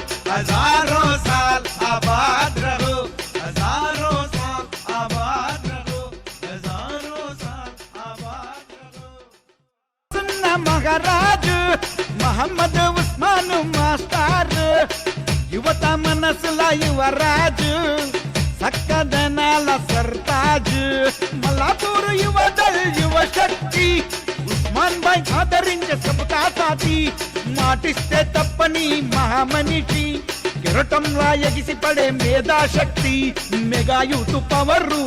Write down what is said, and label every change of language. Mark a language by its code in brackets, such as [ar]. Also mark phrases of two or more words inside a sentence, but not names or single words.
[hi] हजारों साल आबाद रहो, हजारों साल आबाद रहो, हजारों साल आबाद रहो. सुन्ना महाराज [te] మహమ్మద్ ఉస్మాన్ మాస్టర్ యువత మనసుల యువరాజు సక్కదనాల సర్తాజ్ మల్లాపూర్ యువదల్ యువ శక్తి ఉస్మాన్ బాయ్ ఆదరించే [hi] सबका साथी [te] మాటిస్తే తప్పని మహామనిషి కెరటంలా ఎగిసి పడే మేధాశక్తి మెగా యూత్ పవరు